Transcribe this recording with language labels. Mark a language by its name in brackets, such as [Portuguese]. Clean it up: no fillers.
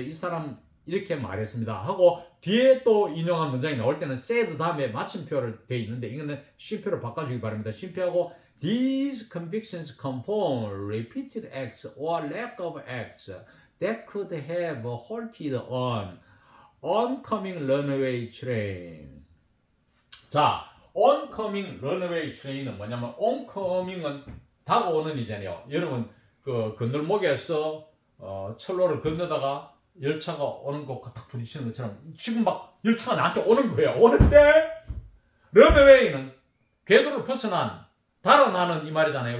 [Korean] 이 사람 이렇게 말했습니다. 하고 뒤에 또 인용한 문장이 나올 때는 said 다음에 마침표를 돼 있는데 이거는 쉼표로 바꿔주기 바랍니다. 쉼표하고 [English] these convictions confirm repeated acts or lack of acts that could have halted an oncoming runaway train. [Korean] 자, oncoming runaway train은 뭐냐면 oncoming은 다가오는 이잖아요. 여러분 그 건널목에서 철로를 건너다가 열차가 오는 것과 딱 부딪히는 것처럼 지금 막 열차가 나한테 오는 거예요. 오는데 런어웨이는 궤도를 벗어난 달아나는 이 말이잖아요.